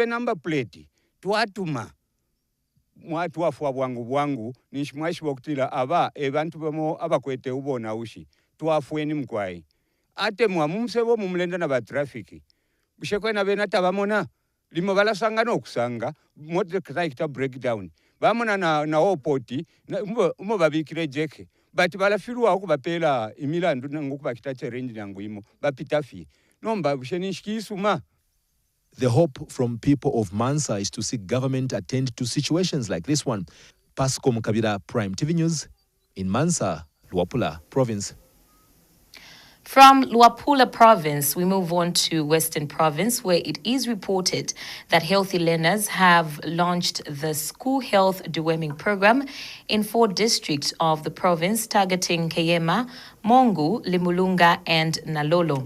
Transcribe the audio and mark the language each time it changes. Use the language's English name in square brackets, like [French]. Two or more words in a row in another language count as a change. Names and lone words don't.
[English] number plate [Bemba] twatuma mwatu wafwa bwangu nishimwashi bokutila aba bantu bamo abakwete ubona ushi twafweni mkwai ate musebo mumulenda na ba traffic bushekwe na bena tabamona limo balasanga okusanga [English] motor breakdown [Bemba] bamona na opoti umo babikire jeke but balafirwa okubapela imilandu ngokubakita challenge nangu imo bapitafi nomba bushenishikisuma. [English] The hope from people of Mansa is to see government attend to situations like this one. Pasco Mukabira, Prime TV News, in Mansa, Luapula Province. From Luapula Province, we move on to Western Province, where it is reported that healthy learners have launched the school health deworming program in 4 districts of the province, targeting Kayema, Mongu, Limulunga, and Nalolo.